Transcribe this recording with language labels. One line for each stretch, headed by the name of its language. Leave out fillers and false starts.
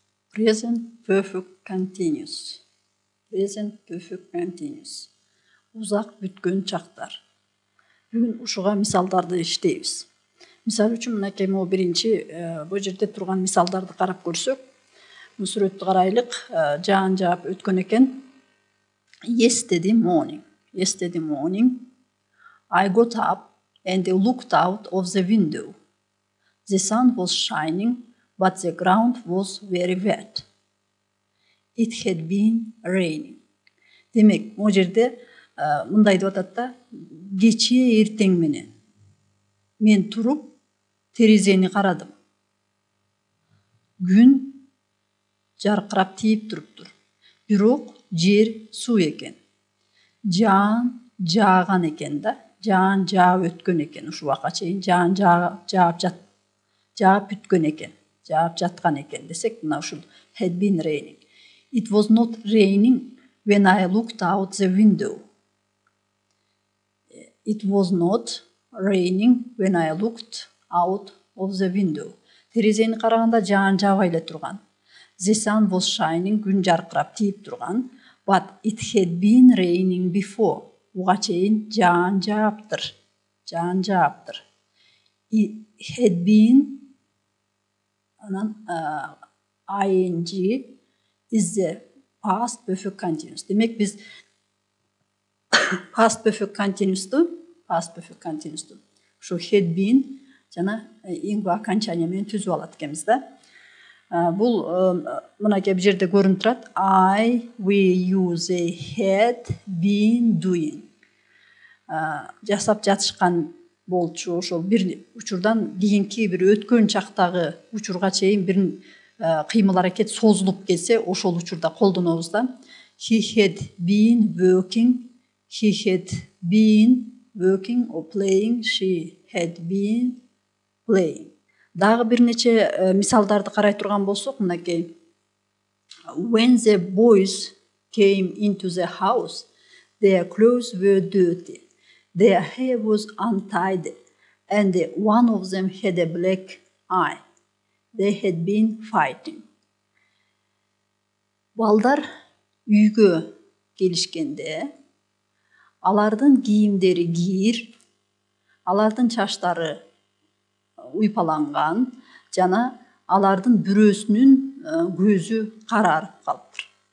English: Present perfect continuous. Present perfect continuous.
Kyrgyz: Uzak бүткөн чактар. Бүгүн ушуга мисалдарды иштейбиз. Мисал үчүн мынакей могу биринчи бул жерде турган мисалдарды карап көрсөк, бул сүрөттү карайлык. Жаан жаап өткөн экен.
English: Yesterday morning. Yesterday morning, I got up and looked out of the window. The sun was shining, but the ground was very wet. It had been raining.
Kyrgyz: Демек, могу жерде мындай деп атат да, кечээ эртең менен мен туруп терезени карадым. Күн жаркырап тийип туруптур. Бирок жер суу экен. Жаан жааган экен да. Жаан жаап өткөн экен ушул убакка чейин. Жаан жаап бүткөн экен. Жаап жаткан экен десек, мына ушул
English: had been raining. It was not raining when I looked out the window. It was not raining when I looked out of the window.
Kyrgyz: Терезени караганда жаан жаабай эле турган.
English: The sun was shining,
Kyrgyz: күн жаркырап тийип турган.
English: But it had been raining before.
Kyrgyz: Буга чейин жаан жааптыр. Жаан жааптыр.
English: It had been ing is the past perfect continuous.
Kyrgyz: Демек биз past perfect continuous'ту ушу had been жана ing окончание менен түзүп алат экенбиз да. Бул мынакей бул жерде көрүнүп турат.
English: I, we, you, they had been doing.
Kyrgyz: Жасап жатышкан болчу. Ошол бир учурдан кийинки бир өткөн чактагы учурга чейин бир кыймыл аракет созулуп келсе, ошол учурда колдонобуз да.
English: He had been working. He had been working or playing. She had been playing.
Kyrgyz: Дагы бир нече мисалдарды карай турган болсок, мынакей.
English: When the boys came into the house, their clothes were dirty. Their hair was untidy, and one of them had a black eye. They had been fighting.
Kyrgyz: Балдар үйгө келишкенде, алардын кийимдери кир, алардын чачтары уйпаланган, жана алардын бирөөсүнүн көзү карарып калыптыр.